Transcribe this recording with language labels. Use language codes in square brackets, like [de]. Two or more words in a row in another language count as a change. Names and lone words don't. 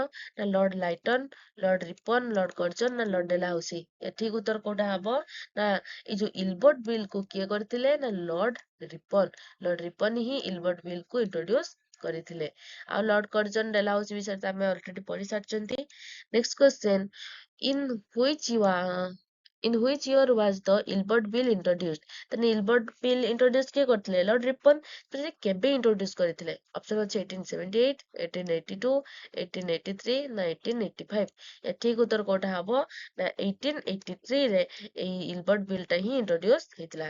[or] ନା ଲର୍ଡ ଲାଇଟନ, ଲର୍ଡ ରିପନ, ଲର୍ଡ କର୍ଜନ ନା ଲର୍ଡ ଡେଲାହାଉସି। ଏଠିକ ଉତ୍ତର କୋଉଟା ହବ? ନା ଏଇ ଯୋଉ ଇଲବର୍ଟ ବିଲ୍ କୁ କିଏ କରିଥିଲେ? ନା ଲର୍ଡ ରିପନ। ଲର୍ଡ ରିପନ ହିଁ ଇଲବର୍ଟ ବିଲ୍ କୁ ଇଣ୍ଟ୍ରୋଡ୍ୟୁସ କରିଥିଲେ। ଆଉ ଲର୍ଡ କର୍ଜନ ଡେଲାହାଉସି ବିଷୟରେ ତ ଆମେ ଅଲରେଡି ପଢି ସାରିଛନ୍ତି। [en] next question. in which year in which year was the Ilbert Bill introduced? [or] ତାହେଲେ ଇଲବର୍ଟ ବିଲ୍ ଇଣ୍ଟ୍ରୋଡ୍ୟୁସ କିଏ କରିଥିଲେ? ଲର୍ଡ ରିପନ। ତ ସେ କେବେ ଇଣ୍ଟ୍ରୋଡ୍ୟୁସ କରିଥିଲେ? ଅପସନ ଅଛି 1878, 1882, 1883 ନା 1885। ଏଠିକ ଉତ୍ତର କୋଉଟା ହବ? ନା 1883 ରେ ଏଇ ଇଲବର୍ଟ ବିଲ୍ ଟା ହିଁ ଇଣ୍ଟ୍ରୋଡ୍ୟୁସ ହେଇଥିଲା।